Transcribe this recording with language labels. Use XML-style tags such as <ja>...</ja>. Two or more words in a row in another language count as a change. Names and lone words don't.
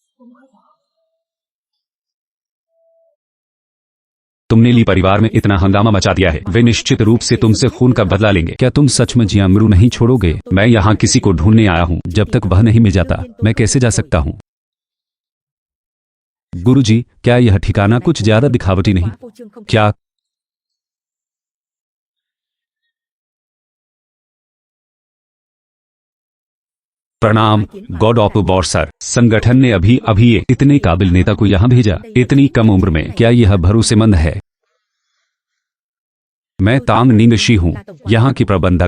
<hi>तुमने ली परिवार में इतना हंगामा मचा दिया है। वे निश्चित रूप से तुमसे खून का बदला लेंगे। क्या तुम सच में जियामरू नहीं छोड़ोगे? मैं यहाँ किसी को ढूंढने आया हूँ। जब तक वह नहीं मिल जाता मैं कैसे जा सकता हूँ? गुरुजी, क्या यह ठिकाना कुछ ज्यादा दिखावटी नहीं?</hi> <vi>quá phô trương không?</vi> <hi>क्या प्रणाम,</hi> <en>God of War sir.</en> <hi>संगठन ने अभी अभी एक इतने काबिल नेता को यहाँ भेजा, इतनी कम उम्र में। क्या यह भरोसेमंद है? मैं तांग निंगशी हूँ, यहाँ की प्रबंधक।</hi>